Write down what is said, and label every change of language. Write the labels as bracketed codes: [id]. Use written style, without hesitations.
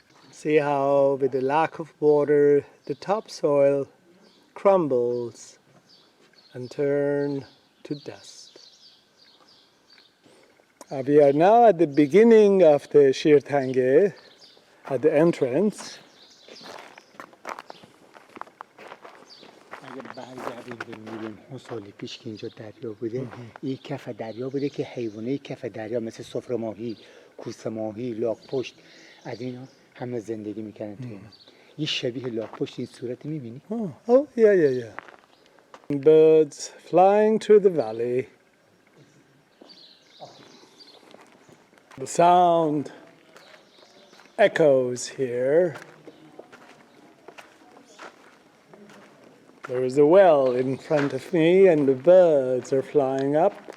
[en] See how with the lack of water the topsoil crumbles and turn to dust. We are now at the beginning of the Shirtange, at the entrance. [fa] اگه برگردیم به میلیون ها سال پیش که اینجا دریا بوده، این کف دریا بوده که حیوانه کف دریا مثل سفره ماهی، کوسه ماهی، لاک‌پشت از اینا همه زندگی میکنن تو اینا. یه شبیه لاک‌پشت این صورت میبینی؟ [en] Oh, yeah. Birds flying through the valley. The sound echoes here. There is a well in front of me and the birds are flying up.